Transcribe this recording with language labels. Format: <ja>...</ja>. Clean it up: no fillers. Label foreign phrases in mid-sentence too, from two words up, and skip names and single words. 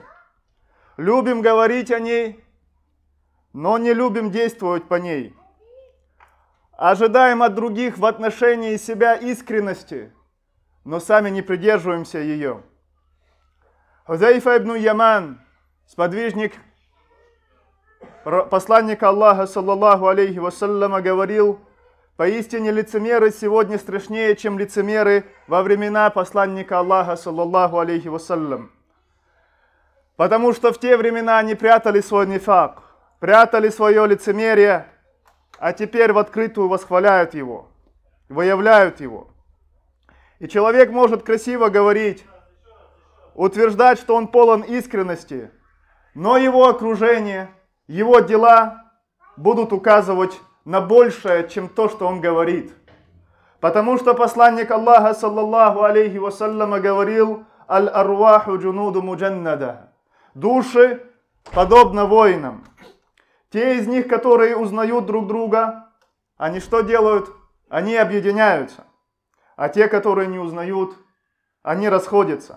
<ru>Любим говорить о ней, но не любим действовать по ней. Ожидаем от других в отношении себя искренности, но сами не придерживаемся ее. Хузайфа ибн Яман, сподвижник посланника Аллаха,</ru> <ar>صلى الله عليه وسلم,</ar> <ru>говорил: поистине лицемеры сегодня страшнее, чем лицемеры во времена посланника Аллаха,</ru> <ar>صلى الله عليه وسلم.</ar> <ru>Потому что в те времена они прятали свой нифак, прятали свое лицемерие, а теперь в открытую восхваляют его, выявляют его. И человек может красиво говорить, утверждать, что он полон искренности, но его окружение, его дела будут указывать на большее, чем то, что он говорит. Потому что посланник Аллаха,</ru> <ar>صلى الله عليه وسلم, говорил: «الأرواح جنود مجندة».</ar> <ru>Души подобно воинам. Те из них, которые узнают друг друга, они что делают? Они объединяются. А те, которые не узнают, они расходятся.</ru>